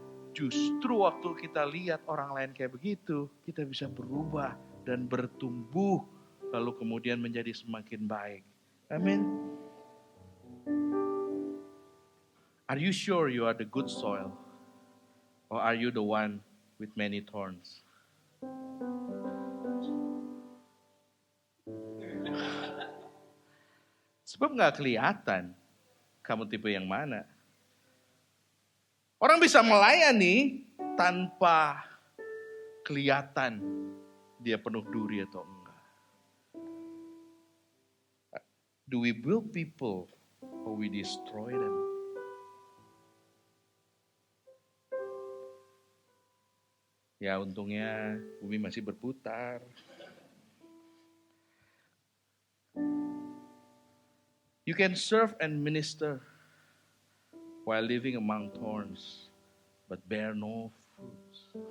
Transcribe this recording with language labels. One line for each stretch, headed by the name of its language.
Indonesian: Justru waktu kita lihat orang lain kayak begitu, kita bisa berubah dan bertumbuh, lalu kemudian menjadi semakin baik. Amin.
English: Are you sure you are the good soil? Or are you the one with many thorns?
Indonesian: Sebab gak kelihatan kamu tipe yang mana. Orang bisa melayani tanpa kelihatan dia penuh duri atau enggak.
English: Do we build people or we destroy them?
Indonesian: Ya untungnya bumi masih berputar.
English: You can serve and minister while living among thorns, but bear no fruits.